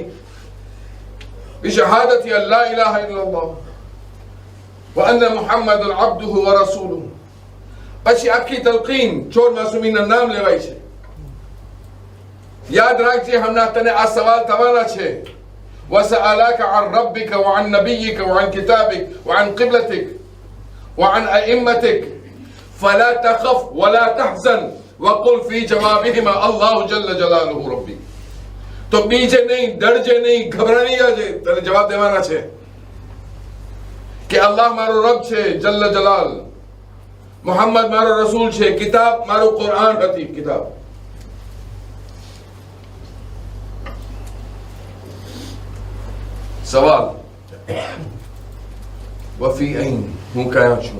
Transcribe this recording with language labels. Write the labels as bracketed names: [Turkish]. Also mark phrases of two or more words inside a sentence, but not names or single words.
[Arabic] بشهادة ألا إله إلا الله وأن محمدا عبده ورسوله. [Gujarati] પછી આખી તલકીન ચોર માસૂમીના નામ લેવાય છે. યાદ રાખજે, હમણાં તને આ સવાલ થવાના છે. [Arabic] وسألك عن ربك وعن نبيك وعن كتابك وعن قبلتك وعن أئمتك فلا تخف ولا تحزن وقل في جوابهما الله جل جلاله ربي. [Gujarati] તો બીજે નહીં, ડરજે નહીં, ઘબરાઈ જાજે. તને જવાબ દેવાના છે કે અલ્લાહ મારો રબ છે [Arabic] جل جلاله, [Gujarati] મુહમ્મદ મારો રસૂલ છે, કિતાબ મારો કુરાન હતી. કિતાબ સવાલ વફી અહીં, હું કયા છું?